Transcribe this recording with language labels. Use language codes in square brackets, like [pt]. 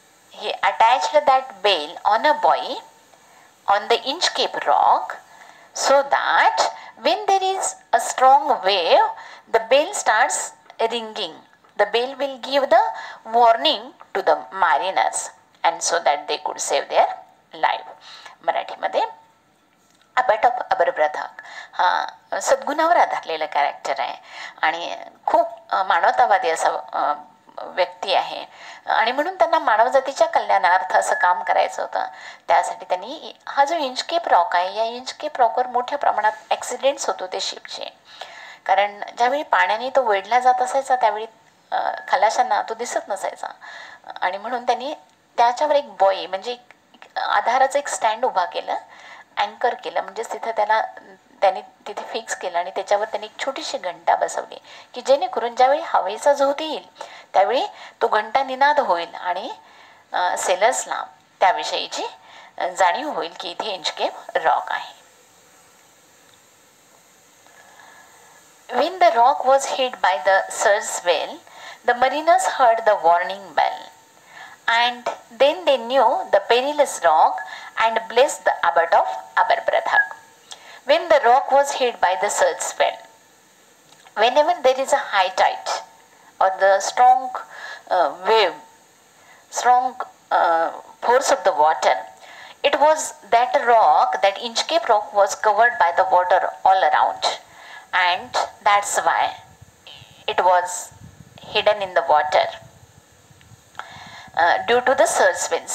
[en] He attached that bell on a buoy on the Inchcape rock so that when there is a strong wave, the bell starts ringing. The bell will give the warning to the mariners, and so that they could save their life. [mr] मराठीमध्ये अबॅट of अबरब्रथॉक हा सद्गुणावर आधारलेलं character आहे आणि खूप मानवतावादी असा व्यक्ती आहे आणि म्हणून त्यांना मानवजातीच्या कल्याणार्थ असं काम करायचं होतं. त्यासाठी त्यांनी हा जो इंचकेप रॉक आहे, या इंचकेप रॉकवर मोठ्या प्रमाणात ॲक्सिडेंट्स होत होते शिपचे. कारण ज्यावेळी पाण्याने तो वेढला जात असायचा त्यावेळी खलाशांना तो दिसत नसायचा आणि म्हणून त्यांनी त्याच्यावर एक बॉय म्हणजे आधाराचं एक स्टँड उभा केलं, अँकर केलं, म्हणजेच तिथं त्यांनी तिथे फिक्स केलं आणि त्याच्यावर त्यांनी एक छोटीशी घंटा बसवली की जेणेकरून ज्यावेळी हवेचा झोत येईल त्यावेळी तो घंटा निनाद होईल आणि सेलर्सला त्याविषयीची जाणीव होईल की इथे इंचकेप रॉक आहे. [en] When the rock was hit by the surge swell, The mariners heard the warning bell, and then they knew the perilous rock and blessed the abbot of Aberbrothock. When the rock was hit by the surge swell, whenever there is a high tide or the strong wave, strong force of the water, it was that rock, that Inchcape rock was covered by the water all around, and that's why it was hidden in the water due to the surge swell.